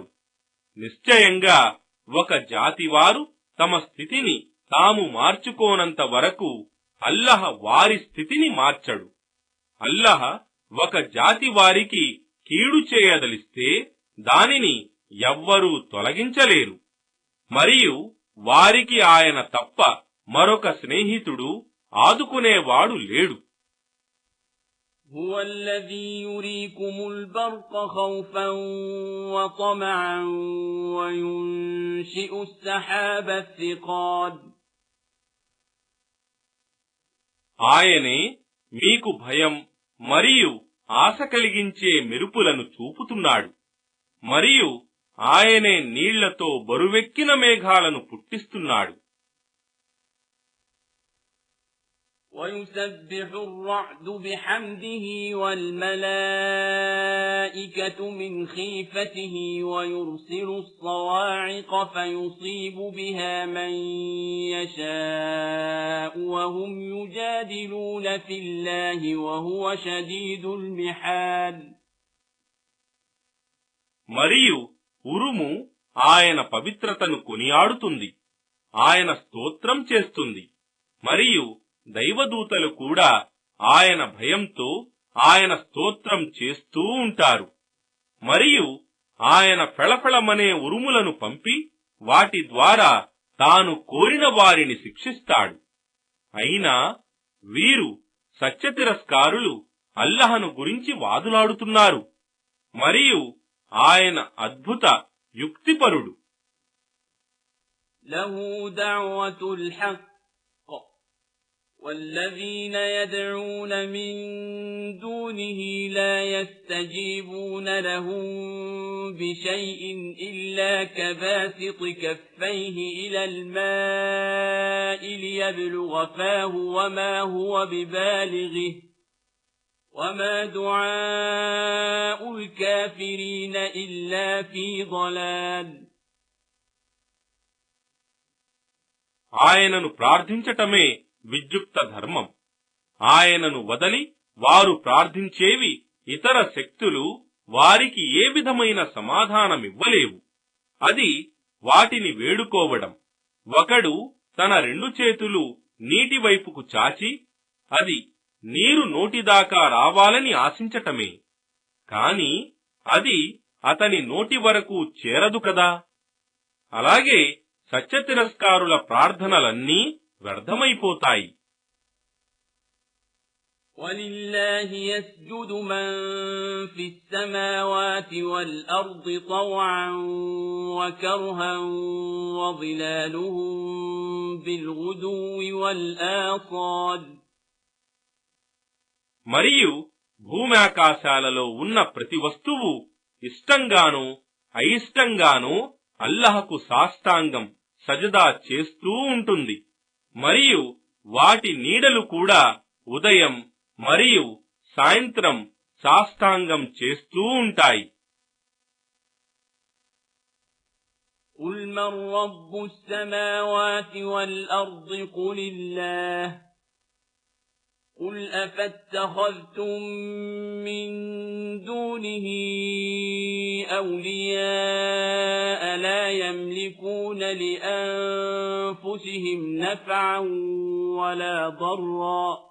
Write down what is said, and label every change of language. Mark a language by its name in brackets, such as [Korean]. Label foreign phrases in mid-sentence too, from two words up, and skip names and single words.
[Telugu] నిశ్చయంగా ఒక జాతివారు తమ స్థితిని తాము మార్చుకోనంత వరకు అల్లాహ్ వారి స్థితిని మార్చడు. అల్లాహ్ ఒక జాతి వారికి కీడు చేయదలిస్తే దానిని ఎవ్వరూ తొలగించలేరు. మరియు వారికి ఆయన తప్ప మరొక స్నేహితుడు ఆదుకునేవాడు లేడు. [Arabic] هو الذي يريكم البرق خوفا وطمعا وينشئ السحاب الثقال. [Telugu] ఆయనే మీకు భయం మరియు ఆశ కలిగించే మెరుపులను చూపుతున్నాడు. మరియు ఆయనే నీళ్లతో బరువెక్కిన మేఘాలను పుట్టిస్తున్నాడు. [Arabic] ويسبح الرعد بحمده والملائكة من خيفته ويرسل الصواعق فيصيب بها من يشاء وهم يجادلون في الله وهو شديد المحال. [Telugu] మరియు ఉరుము ఆయన పవిత్రతను కొనియాడుతుంది, ఆయన స్తోత్రం చేస్తుంది. మరియు దైవదూతలు కూడా ఆయన భయంతో ఆయన స్తోత్రం చేస్తూ ఉంటారు. మరియు ఆయన ఫెళఫెళమనే ఉరుములను పంపి వాటి ద్వారా తాను కోరిన వారిని శిక్షిస్తాడు. అయినా వీరు సత్యతిరస్కారులు అల్లహను గురించి వాదులాడుతున్నారు. మరియు ఆయన అద్భుత యుక్తిపరుడు. [Arabic] له دعوة الحق والذين يدعون من دونه لا يستجيبون لهم بشيء إلا كباسط كفيه إلى الماء ليبلغ فاه وما هو ببالغه وما دعاء الكافرين إلا في ضلال. [Telugu] ఆయనను ప్రార్థించటమే విద్యుక్త ధర్మం. ఆయనను వదలి వారు ప్రార్థించేవి ఇతర శక్తులు వారికి ఏ విధమైన సమాధానమివ్వలేవు. అది వాటిని వేడుకోవడం. ఒకడు తన రెండు చేతులు నీటి వైపుకు చాచి అది నీరు నోటిదాకా రావాలని ఆశించటమే. కాని అది అతని నోటి వరకు చేరదు కదా. అలాగే సత్యతిరస్కారుల ప్రార్థనలన్నీ వ్యర్థమైపోతాయి. [Arabic] وَلِلَّهِ يَسْجُدُ مَن فِي السَّمَاوَاتِ وَالْأَرْضِ طَوْعًا وَكَرْهًا وَظِلَالُهُم بِالْغُدُوِّ وَالْآصَالِ. [Telugu] మరియు భూమ్యాకాశాలలో ఉన్న ప్రతి వస్తువు ఇష్టంగానూ అయిష్టంగానూ అల్లహకు సాష్టాంగం సజదా చేస్తూ ఉంటుంది. మరియు వాటి నీడలు కూడా ఉదయం మరియు సాయంత్రం సాష్టాంగం చేస్తూ ఉంటాయి. [Arabic] قُلْ مَنْ رَبُّ السَّمَاوَاتِ وَالْأَرْضِ قُلِ اللَّهُ قُلْ أَفَاتَّخَذْتُم مِّن دُونِهِ أَوْلِيَاءَ لَا يَمْلِكُونَ لِأَنفُسِهِمْ نَفْعًا وَلَا ضَرًّا